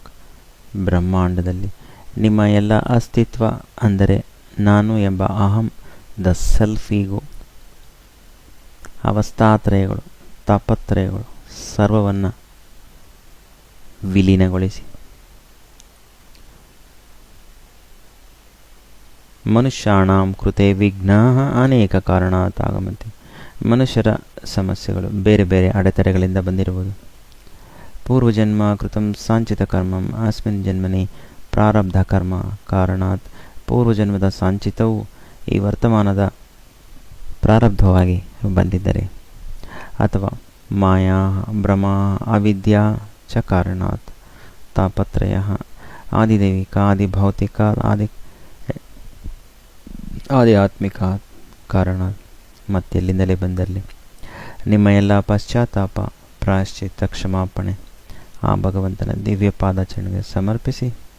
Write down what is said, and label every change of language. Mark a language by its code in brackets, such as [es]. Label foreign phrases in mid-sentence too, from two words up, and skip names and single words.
[kn] ಬ್ರಹ್ಮಾಂಡದಲ್ಲಿ ನಿಮ್ಮ ಎಲ್ಲ ಅಸ್ತಿತ್ವ ಅಂದರೆ ನಾನು ಎಂಬ ಅಹಂ, [en] the self ego, [kn] ಅವಸ್ಥಾತ್ರಯಗಳು, ತಾಪತ್ರಯಗಳು ಸರ್ವವನ್ನು ವಿಲೀನಗೊಳಿಸಿ [sa] ಮನುಷ್ಯಾಣಾಂ ಕೃತೆ ವಿಘ್ನಾಃ ಅನೇಕ ಕಾರಣಾತ್ ಆಗಮಂತೆ. [kn] ಮನುಷ್ಯರ ಸಮಸ್ಯೆಗಳು ಬೇರೆ ಬೇರೆ ಅಡೆತಡೆಗಳಿಂದ ಬಂದಿರುವುದು. [sa] ಪೂರ್ವಜನ್ಮ ಕೃತಂ ಸಾಂಚಿತ ಕರ್ಮಂ ಅಸ್ಮಿನ್ ಜನ್ಮನಿ ಪ್ರಾರಬ್ಧ ಕರ್ಮ ಕಾರಣಾತ್. [kn] ಪೂರ್ವಜನ್ಮದ ಸಾಂಚಿತವು ಈ ವರ್ತಮಾನದ ಪ್ರಾರಬ್ಧವಾಗಿ ಬಂದಿದ್ದರೆ, ಅಥವಾ [sa] ಮಾಯಾ ಭ್ರಮ ಅವಿದ್ಯಾ ಚ ಕಾರಣಾತ್ [kn] ತಾಪತ್ರಯ ಆದಿದೈವಿಕ ಆದಿಭೌತಿಕ ಆಧ್ಯಾತ್ಮಿಕ ಕಾರಣ ಮತ್ತೆಲ್ಲಿಂದಲೇ ಬಂದಲ್ಲಿ ನಿಮ್ಮ ಎಲ್ಲ ಪಶ್ಚಾತ್ತಾಪ ಪ್ರಾಯಶ್ಚಿತ್ತ ಕ್ಷಮಾಪಣೆ ಆ ಭಗವಂತನ ದಿವ್ಯ ಪಾದಾಚರಣೆಗೆ ಸಮರ್ಪಿಸಿ.